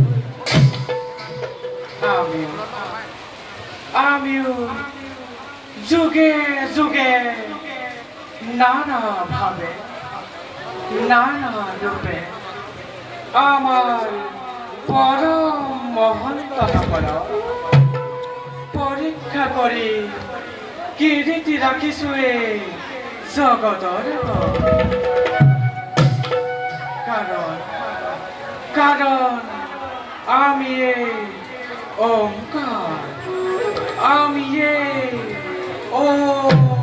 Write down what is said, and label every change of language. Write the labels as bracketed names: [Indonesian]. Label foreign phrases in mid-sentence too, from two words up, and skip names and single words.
[Bangla] আমিও যুগে যুগে নানা ভাবে নানা রূপে আমার পরম মহন্তসকল [Assamese] পৰীক্ষা কৰি কীৰ্তি ৰাখিছোঁ এই জগতৰ কাৰণ আমি এই ওঙ্কার আমি এই